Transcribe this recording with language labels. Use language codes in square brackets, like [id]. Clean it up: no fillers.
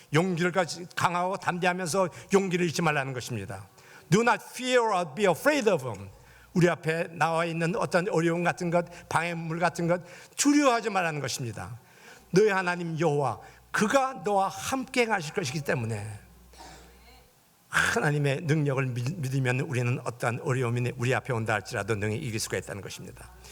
[ko] 용기를 가지고 강하고 담대하면서 용기를 잃지 말라는 것입니다. [en] Do not fear or be afraid of them. [ko] 우리 앞에 나와 있는 어떤 어려움 같은 것, 방해물 같은 것 두려워하지 말라는 것입니다. 너희 하나님 여호와 그가 너와 함께 하실 것이기 때문에 하나님의 능력을 믿으면 우리는 어떠한 어려움이 우리 앞에 온다 할지라도 능히 이길 수가 있다는 것입니다.